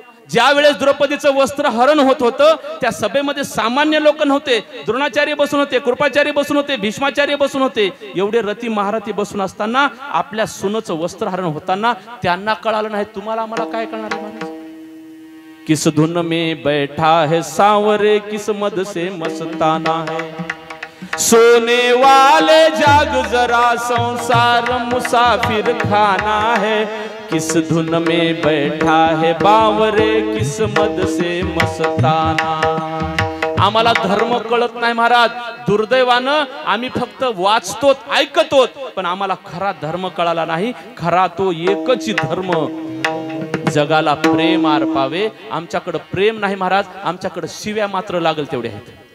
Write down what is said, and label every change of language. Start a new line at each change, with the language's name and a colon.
Marathi: ज्या वेळेस द्रौपदीचं वस्त्र हरण होत होतं त्या सभेमध्ये सामान्य लोक नव्हते. द्रोणाचार्य बसून होते, कृपाचार्य बसून होते, भीष्माचार्य बसून होते. एवढे रती महारथी बसून असताना आपल्या सुनेचं वस्त्र हरण होताना त्यांना कळालं नाही. तुम्हाला आम्हाला काय कळणार आहे महाराज?
Hindi: किस धुन में बैठा है सांवरे, किस मद से मस्ताना है, सोने वाले जाग जरा, संसार मुसाफिर खाना है, किस धुन में बैठा है बावरे, किस मद से मस्ताना.
Marathi: आम्हाला धर्म कळत नाही महाराज. दुर्दैवानं आम्ही फक्त वाचतो, ऐकतो, पण आम्हाला खरा धर्म कळाला नाही. खरा तो एकच धर्म, जगाला प्रेम अर्पावे. आमच्याकडे प्रेम नाही महाराज, आमच्याकडे शिव्या मात्र लागल तेवढे आहेत.